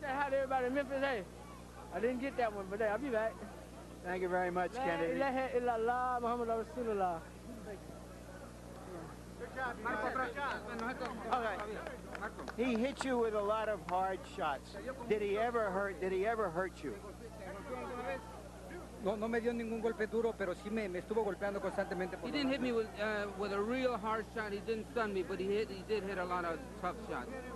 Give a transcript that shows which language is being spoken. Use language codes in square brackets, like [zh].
[en] I hi to everybody in Memphis. Hey, I didn't get that one, but hey, I'll be back. Thank you very much, Kennedy. Good job, Okay. He hit you with a lot of hard shots. Did he ever hurt you? [es] No me dio ningún golpe duro, pero sí me estuvo golpeando constantemente. [en] He didn't hit me with a real hard shot. He didn't stun me, but he did hit a lot of tough shots.